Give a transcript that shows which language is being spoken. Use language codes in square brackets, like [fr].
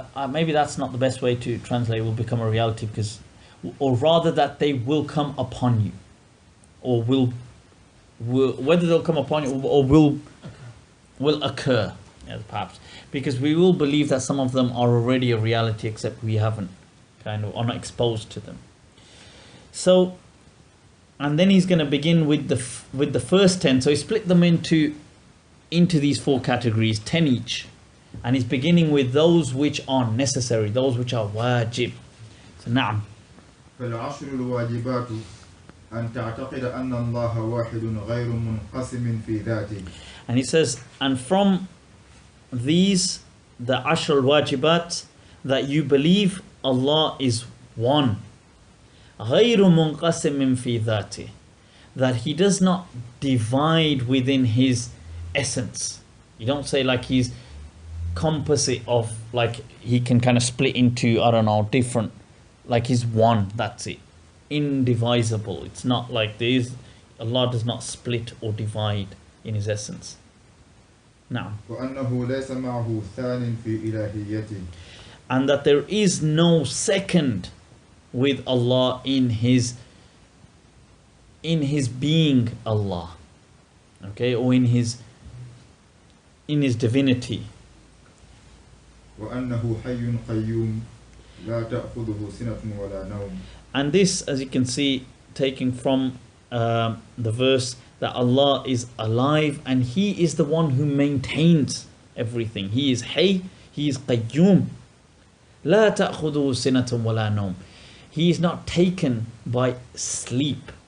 [en] maybe that's not the best way to translate will become a reality, because, or rather that they will come upon you, or will whether they'll come upon you or will occur, yes, perhaps, because we will believe that some of them are already a reality, except we haven't are not exposed to them. So, and then he's going to begin with the first 10. So he split them into these 4 categories, 10 each, and he's beginning with those which are necessary, those which are wajib. So na'am. [ar] فالعشر الواجبات أن تعتقد أن الله واحد غير منقسم في ذاته. [en] And he says, and from these, the ashar wajibat, that you believe Allah is one, غير منقسم في ذاته, that he does not divide within his essence. You don't say like he's composite of, like he can kind of split into, I don't know, different, like he's one, that's it, indivisible. It's not like there is, Allah does not split or divide in his essence. Now, [ar] وأنه ليس معه ثان في إلهيته. [en] and that there is no second with Allah in his being Allah, okay, or in his divinity. [ar] وأنه حي قيوم لا تأخذه سنة ولا نوم. [en] And this, as you can see, taking from the verse, that Allah is alive and He is the one who maintains everything. He is Hayy, He is Qayyum. لا تأخذه سنة ولا نوم. He is not taken by sleep.